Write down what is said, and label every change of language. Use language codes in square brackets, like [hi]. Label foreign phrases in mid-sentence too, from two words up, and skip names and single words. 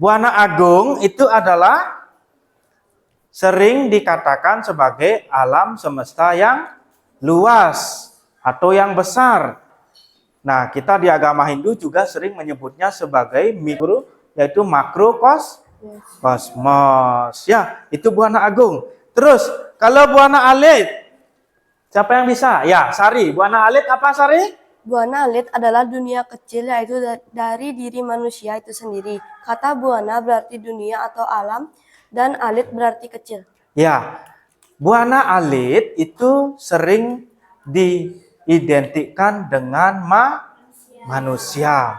[id] Buana Agung itu adalah sering dikatakan sebagai alam semesta yang luas atau yang besar. Nah, kita di agama Hindu juga sering menyebutnya sebagai mikro, yaitu makrokosmos. Ya, itu Buana Agung. Terus, kalau Buana Alit, siapa yang bisa? Ya, Sari. Buana Alit apa, Sari? Buana alit adalah dunia kecil, yaitu dari diri manusia itu sendiri. Kata buana berarti dunia atau alam, dan alit berarti kecil. Ya, Buana Alit itu sering diidentikan dengan manusia.